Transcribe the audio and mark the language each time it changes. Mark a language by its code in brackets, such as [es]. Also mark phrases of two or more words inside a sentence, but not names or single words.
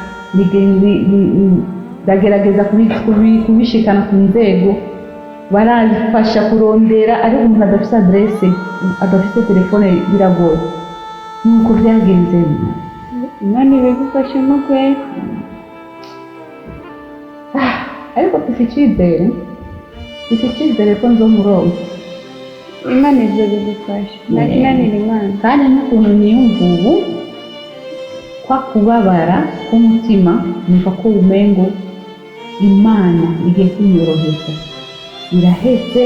[rn] Ndagerageza kubishikana ku nzego, barafasha kurondera, ariko umuntu adafise adresse, adafise telefone biragoye. Nuko byagenze. Imana ibigufashemo kweli. Ariko mfite icyizere ko nzomuronka. Imana ibyo bigufasha, nakinanira Imana. Kandi n'ukuntu niyumva ubu kwa kubabara k'umutima, numva ko umengo Imana igiye kunyoroheza, iraheze.